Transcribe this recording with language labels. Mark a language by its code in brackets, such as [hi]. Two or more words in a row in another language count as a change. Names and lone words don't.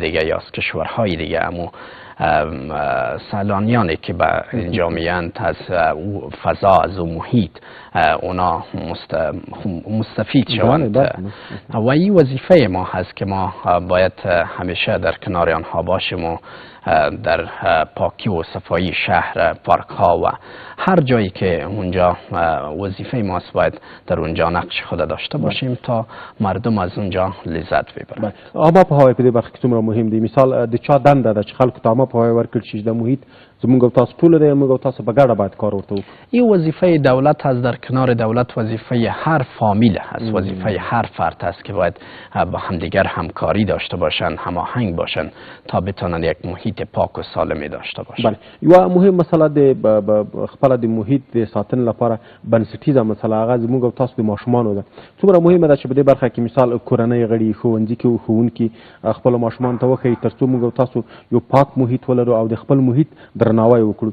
[fa] دیگه یا از کشورهای دیگه امو سیلانیانی که به اینجا میاند از او فضا، از او محیط اونا مستفید شوند و این وظیفه ما هست که ما باید همیشه در کنار آنها باشیم و در پاکی و صفایی شهر، پارک ها و هر جایی که اونجا وظیفه ماست باید در اونجا نقش خود داشته باشیم تا مردم از اونجا لذت ببرند. [ps] عامه پوهاوی په دې برخه کې څومره مهم دی؟ مثال د چا دنده ده چې خلکو ته عامه پوهاوی ورکړي چې د محیط زموږ او تاسو ټول دی، موږ او تاسو په ګډه باید کار ورته وکړو. [fa] این وظیفه دولت است، در کنار دولت وظیفه هر فامیل است، وظیفه هر فرد است که باید با همدیگر همکاری داشته باشند، هماهنگ باشند تا بتوانند یک محیط پاک و سالمی داشته باشند. بله، [ps] یوه مهم مسله د خپله د محیط د ساتنې لپاره بنسټیزه مسله هغه زموږ او تاسو د ماشومانو ده. څومره مهمه ده چې په دې برخه کې مثال کورنۍ غړي، ښوونځي کې ښوونکي خپلو ماشومانو ته وښیي تر څو موږ او تاسو یو پاک محیط ولرو او د خپل محیط درناوی وکړو.